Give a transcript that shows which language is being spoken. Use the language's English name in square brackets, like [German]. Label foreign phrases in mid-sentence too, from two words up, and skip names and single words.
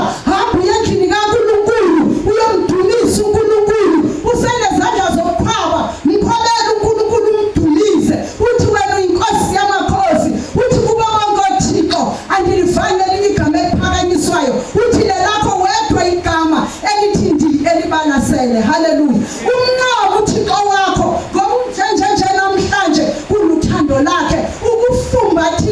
[Xhosa] Hamba uye endlini kaNkulunkulu. Uyomdumisa uNkulunkulu. Usenezandla zokuqhaba. Mkhobele uNkulunkulu umdumise. Uthi wena uyinkosi yamakhosi. Uthi kuba bonke oThixo andilivanga elinye igama eliphakanyiswayo. Uthi lelakho wedwa igama elithi ndi elibalasele. Haleluya. Umnqobo uThixo wakho ngoba unjenje namhlanje kuluthando lakhe ukufumba